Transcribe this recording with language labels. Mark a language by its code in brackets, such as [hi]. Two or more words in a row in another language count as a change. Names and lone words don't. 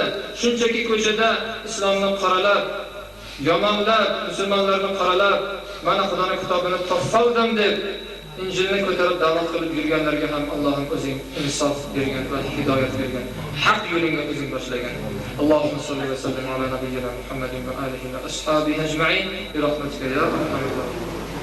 [uz] Shunchaki ko'chada islomni qoralab, yomonlab, musulmonlarni qoralab, mana Xudoning kitobini topoldim deb Injilni ko'tarib da'vat qilib yurganlarga ham Allohim o'zing insof bergan va hidoyat bergan. Haq yo'lga o'zing boshlagan. [ar] اللهم صل وسلم على نبينا محمد وآله وأصحابه أجمعين برحمتك يا أرحم الراحمين.